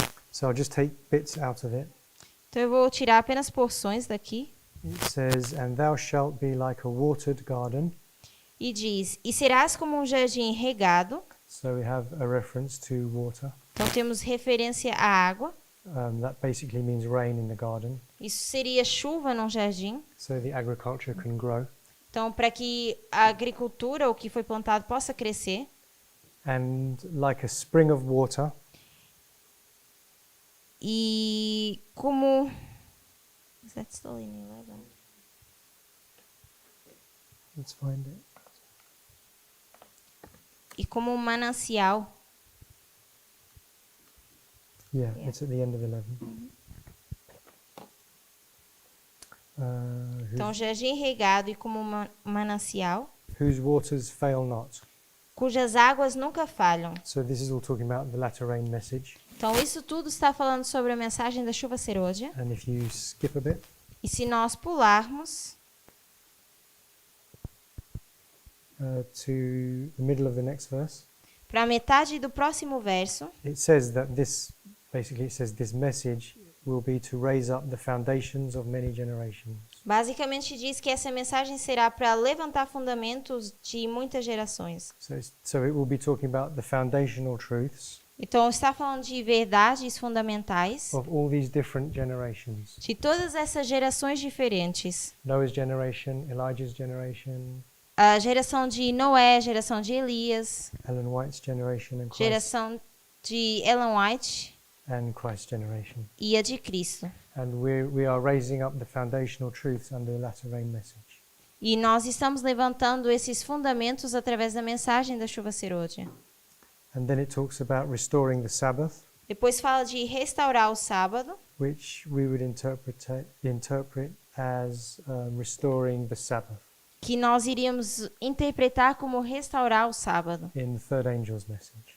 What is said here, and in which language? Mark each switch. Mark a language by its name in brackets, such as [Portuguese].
[English] So I'll just take bits out of it. [Portuguese] Então eu vou tirar apenas porções daqui. [English] It says, "And thou shalt be like a watered garden." [Portuguese] E diz: E serás como um jardim regado. [English] So we have a reference to water. [Portuguese] Então temos referência à água. [English] That basically means rain in the garden, [Portuguese] Isso seria chuva num jardim. [English] so the agriculture can grow. [Portuguese] Então, para que a agricultura, o que foi plantado, possa crescer. [English] And like a spring of water, [Portuguese] E como... [English] Is that still in 11? let's find it. [Portuguese] E como um manancial. [English] Yeah, Yeah. it's at the end of 11. [Portuguese] Então, jardim regado e como um manancial, [English] Whose waters fail not. [Portuguese] cujas águas nunca falham. [English] So this is all talking about the latter rain message. [Portuguese] Então, isso tudo está falando sobre a mensagem da chuva serôdia. [English] And if you skip a bit, [Portuguese] E se nós pularmos [English] to the middle of the next verse, [Portuguese] para a metade do próximo verso, [English] it says that this message will be to raise up the foundations of many generations. [Portuguese] basicamente diz que essa mensagem será para levantar fundamentos de muitas gerações. [English] So it will be talking about the foundational truths [Portuguese] Então, está falando de verdades fundamentais [English] of all these different generations. [Portuguese] de todas essas gerações diferentes. [English] Noah's generation, Elijah's generation, [Portuguese] A geração de Noé, geração de Elias, [English] Ellen White's generation, and [Portuguese] geração de Ellen White [English] Christ's generation. [Portuguese] e a de Cristo. [English] And we are raising up the foundational truths under the latter rain message. [Portuguese] E nós estamos levantando esses fundamentos através da mensagem da chuva serôdia. [English] And then it talks about restoring the Sabbath, [Portuguese] Depois fala de restaurar o sábado, [English] which we would interpret as restoring the Sabbath [Portuguese] que nós iríamos interpretar como restaurar o sábado, [English] in the third angel's message.